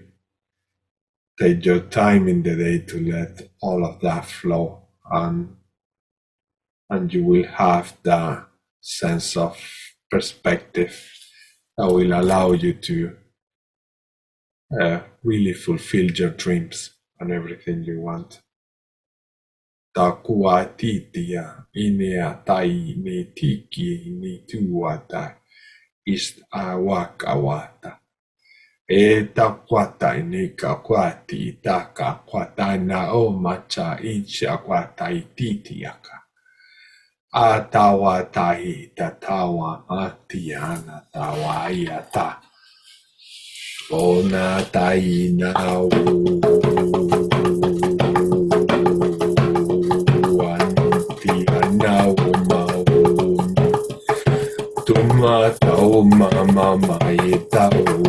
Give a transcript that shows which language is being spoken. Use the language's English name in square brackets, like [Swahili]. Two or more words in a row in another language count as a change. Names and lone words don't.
[English] Take your time in the day to let all of that flow, and you will have the sense of perspective that will allow you to really fulfill your dreams and everything you want. Takuatitia inea tai ni tiki ni tuata ist awakawata. E takwata inika kwati itaka kwata na o macha incha kwata ititiaka. Atawa tahi tatawa atiana tawayata. Ona taina antiana umaun. Tuma tau mama maitau.